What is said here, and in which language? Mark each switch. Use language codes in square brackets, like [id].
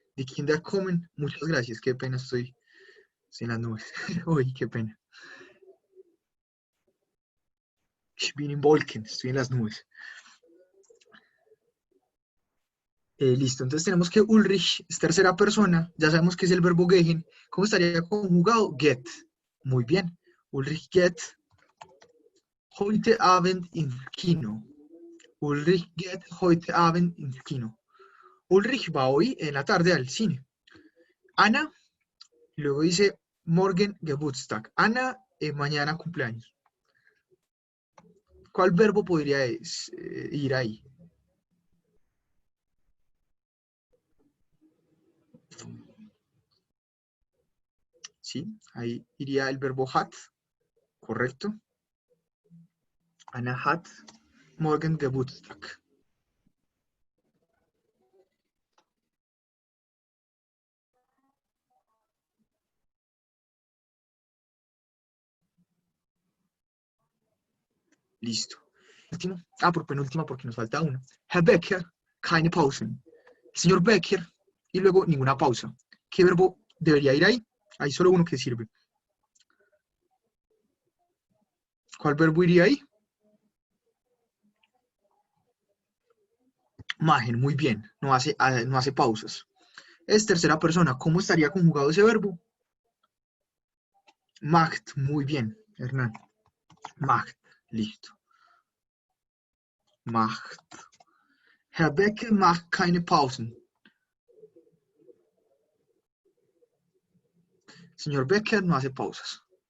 [de] Die Kinder kommen, [es] muchas gracias, qué pena, estoy en las nubes. Uy, qué pena. [de] Ich bin in Wolken, [es] estoy en las nubes. Listo, entonces tenemos que Ulrich es tercera persona, ya sabemos que es el verbo gehen. ¿Cómo estaría conjugado? Get. Muy bien. [de] Ulrich geht heute Abend ins Kino. Ulrich geht heute Abend ins Kino. [es] Ulrich va hoy en la tarde al cine. Ana, y luego dice Morgen Geburtstag. Ana, mañana cumpleaños. ¿Cuál verbo podría ir ahí? Sí, ahí iría el verbo hat, correcto. [de] Ana hat Morgen Geburtstag. [es] Listo. Último. Por penúltima porque nos falta uno. [de] Herr Becker, keine Pausen. [es] Señor Becker, y luego ninguna pausa. ¿Qué verbo debería ir ahí? Hay solo uno que sirve. ¿Cuál verbo iría ahí? Machen, muy bien. No hace pausas. Es tercera persona. ¿Cómo estaría conjugado ese verbo? Macht, muy bien, Hernán. Macht, listo. Macht. [de] Herr Becker macht keine Pausen. [es] Señor Becker no hace pausas.